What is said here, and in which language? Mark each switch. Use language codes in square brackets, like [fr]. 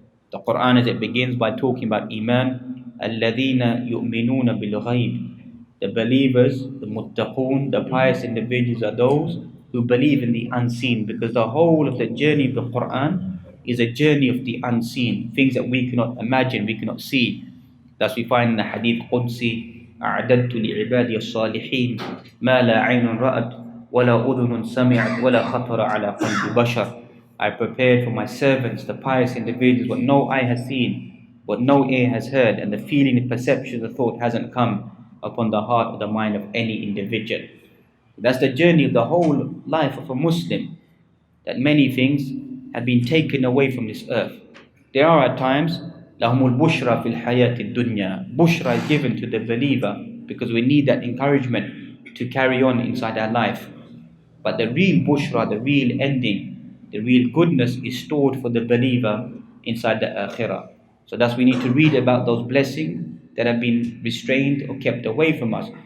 [en] The Quran, as it begins by talking about Iman, [ar] الَّذِينَ يُؤْمِنُونَ بِالْغَيْبِ. [en] The believers, the muttaqun, the pious individuals are those who believe in the unseen, because the whole of the journey of the Quran is a journey of the unseen, things that we cannot imagine, we cannot see. Thus we find in the Hadith Qudsi, [ar] أعددت لعبادي الصالحين ما لا عين رأت ولا أذن سمعت ولا خطر على قلب بشر. [en] I prepared for my servants, the pious individuals, what no eye has seen, what no ear has heard, and the feeling, the perception, the thought hasn't come upon the heart or the mind of any individual. That's the journey of the whole life of a Muslim, that many things have been taken away from this earth. There are at times, [ar] لَهُمُ الْبُشْرَى فِي الْحَيَاةِ الدُّنْيَا. [en] Bushra is given to the believer because we need that encouragement to carry on inside our life. But the real bushra, the real ending, the real goodness is stored for the believer inside the akhirah. So thus we need to read about those blessings that have been restrained or kept away from us.